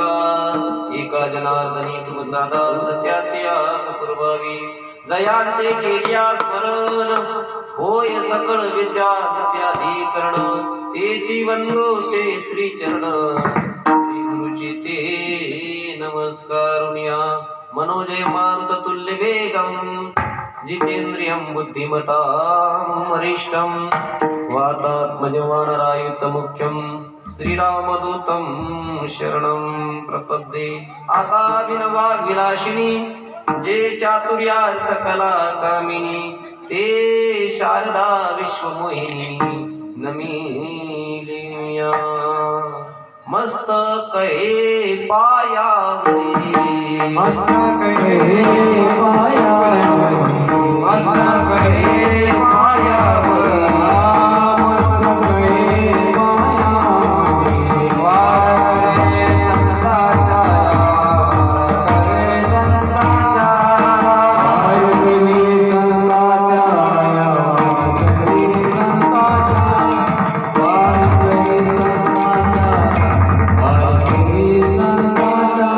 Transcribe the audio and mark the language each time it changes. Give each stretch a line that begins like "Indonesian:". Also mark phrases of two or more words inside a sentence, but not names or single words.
Marathi: एका जनार्दनी तुमचा दास त्याचे आस पुरवावी. जयांचे केलिया स्मरण, होय सकळ विद्यांचे अधिकरण. तेची वंदो ते श्री चरण, श्री गुरुची ते नमस्कारुण्या.
Sanskrit: मनोजय मारुत तुल्य वेगम, जितेंद्रियं बुद्धिमतां वरिष्ठं. वातात्मजं वानरायुतं मुख्यं, श्रीरामदूतं शरणं प्रपद्ये.
Marathi: आता विनवाग्विलासिनी, जे चातुर्यार्थ कला कामिनी. ते शारदा विश्वमोहिनी, नमिलेया मस्तके पायावरी. मस्तके पायावरी, मस्तके पायावरी, मस्तके पायावरी. वारे संताचा, वारे संताचा, वारे संताचा, वारे संताचा, वारे संताचा.